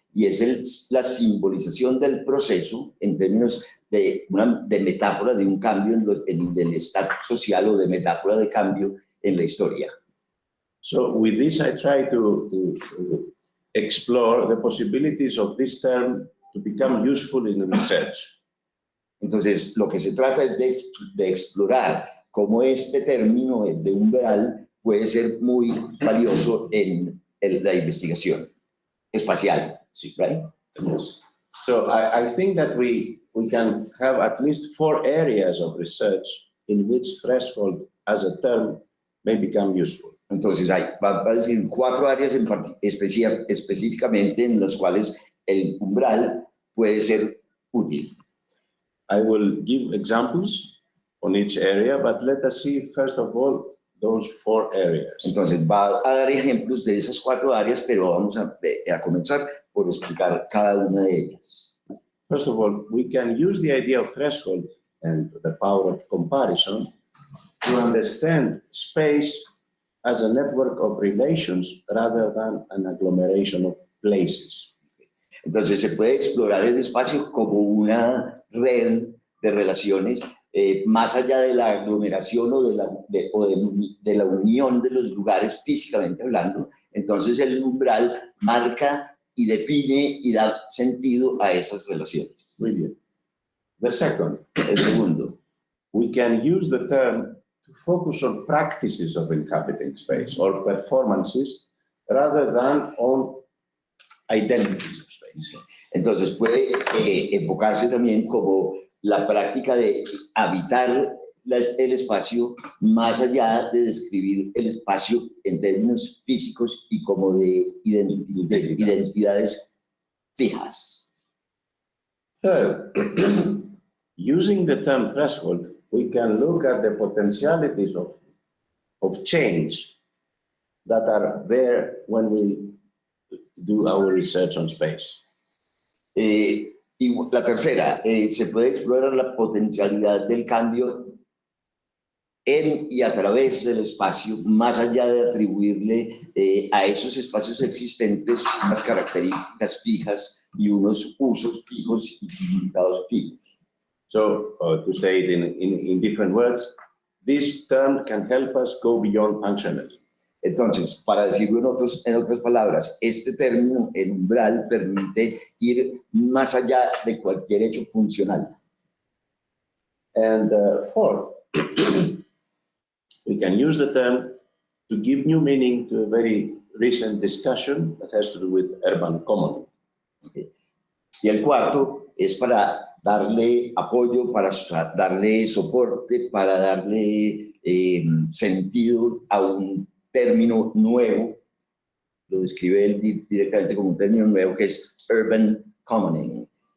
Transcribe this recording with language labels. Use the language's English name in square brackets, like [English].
[Spanish] Y es la simbolización del proceso en términos de metáfora de un cambio en el estatus social o de metáfora de cambio en la historia. [English] So with this I try to explore the possibilities of this term to become useful in research. [Spanish] Entonces, lo que se trata es de explorar cómo este término de umbral puede ser muy valioso en la investigación espacial. Sí, right? [English] So I think that we can have at least 4 areas of research in which threshold as a term may become useful. [Spanish] Entonces, va a decir 4 áreas específicamente en las cuales el umbral puede ser útil. [English] I will give examples on each area, but let us see first of all those 4 areas. [Spanish] Entonces, va a dar ejemplos de esas 4 áreas, pero vamos a comenzar por explicar cada una de ellas. [English] First of all, we can use the idea of threshold and the power of comparison to understand space as a network of relations rather than an agglomeration of places. [Spanish] Entonces, se puede explorar el espacio como una red de relaciones más allá de la aglomeración o de la unión de los lugares físicamente hablando. Entonces, el umbral marca y define y da sentido a esas relaciones. Muy bien. [English] The second, [Spanish] El segundo, [English] we can use the term to focus on practices of inhabiting space or performances rather than on identities of space. [Spanish] entonces puede enfocarse también como la práctica de habitar el espacio más allá de describir el espacio en términos físicos y como de identidades fijas. [English] Third, using the term threshold, we can look at the potentialities of change that are there when we do our research on space. [Spanish] Y la tercera, se puede explorar la potencialidad del cambio en y a través del espacio, más allá de atribuirle a esos espacios existentes unas características fijas y unos usos fijos y significados fijos. [English] So, to say it in different words, this term can help us go beyond functionalism. [Spanish] Entonces, para decirlo en otras palabras, este término, el umbral, permite ir más allá de cualquier hecho funcional. [English] And fourth, we can use the term to give new meaning to a very recent discussion that has to do with urban commoning. [Spanish] Y el cuarto es para darle apoyo, para darle soporte, para darle sentido a un término nuevo, lo describe él directamente como un término nuevo que es urban commoning.